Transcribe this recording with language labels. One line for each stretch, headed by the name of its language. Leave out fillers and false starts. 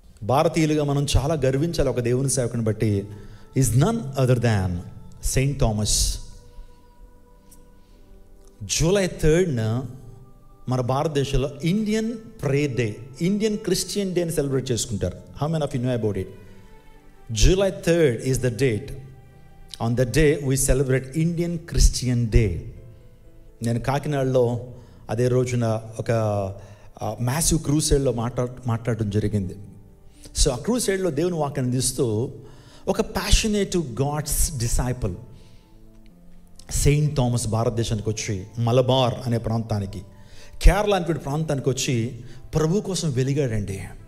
Telugu: భారతీయులుగా మనం చాలా గర్వించాలి ఒక దేవుని సేవకుని బట్టి.
English: is none other than
Telugu: Saint Thomas. July 3న మన భారతదేశంలో Indian prayer day, Indian Christian day అని సెలబ్రేట్ చేసుకుంటారు.
English: How many of you know about it? July 3rd is the date. On that day we celebrate Indian Christian Day.
Telugu: నేను కాకినాడలో అదే రోజున ఒక massive క్రూసేడ్లో మాట్లాడడం జరిగింది. సో ఆ క్రూసేడ్లో దేవుని వాక్యాన్ని అందిస్తూ ఒక passionate God's disciple Saint Thomas భారతదేశానికి వచ్చి మలబార్ అనే ప్రాంతానికి, కేరళ అనే ప్రాంతానికి వచ్చి ప్రభు కోసం వెలిగాడండి.